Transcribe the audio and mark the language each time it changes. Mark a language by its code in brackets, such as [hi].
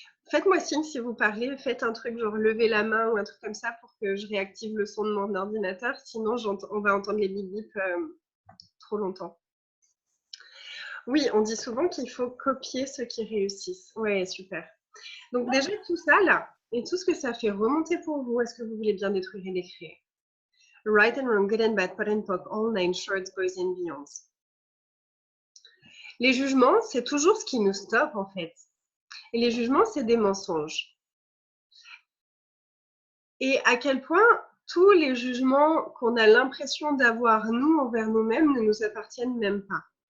[fr] Faites-moi signe si vous parlez, faites un truc genre lever la main ou un truc comme ça pour que je réactive le son de mon ordinateur, sinon on va entendre les bip bip trop longtemps. Oui, on dit souvent qu'il faut copier ceux qui réussissent. Ouais, super. Donc déjà tout ça là, et tout ce que ça fait remonter pour vous, est-ce que vous voulez bien détruire et décrire? [en] Right and wrong, good and bad, pot and pock, all nine shorts, boys and beyonds. [fr] Les jugements, c'est toujours ce qui nous stoppe en fait. Et les jugements, c'est des mensonges. Et à quel point tous les jugements qu'on a l'impression d'avoir nous envers nous-mêmes ne nous appartiennent même pas.